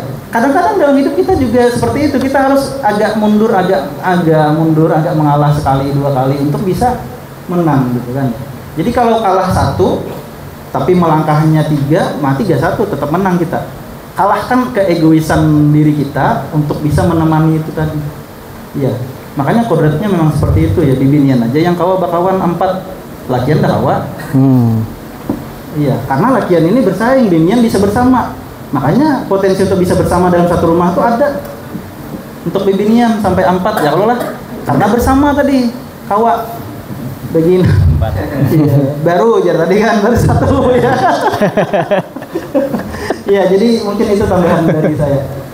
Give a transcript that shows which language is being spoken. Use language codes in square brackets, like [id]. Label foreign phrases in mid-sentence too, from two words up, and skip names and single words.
[id] Kadang-kadang dalam hidup kita juga seperti itu, kita harus agak mundur, agak mengalah sekali 2 kali untuk bisa menang gitu kan. Jadi kalau kalah 1 tapi melangkahnya 3, mati 3-1 tetap menang kita. Kalahkan keegoisan diri kita untuk bisa menemani itu tadi. Iya. Makanya kodratnya memang seperti itu ya, [bjn] bibinian aja yang kawa bakawan 4, lakian dah kawa. [id] Iya, karena lakian ini bersaing, binian bisa bersama. Makanya potensi untuk bisa bersama dalam satu rumah itu ada. Untuk bibinian sampai 4 ya kalau lah, karena bersama tadi kawa. Begini iya, baru aja tadi kan baru 1 ya. Ya jadi mungkin itu tambahan dari saya.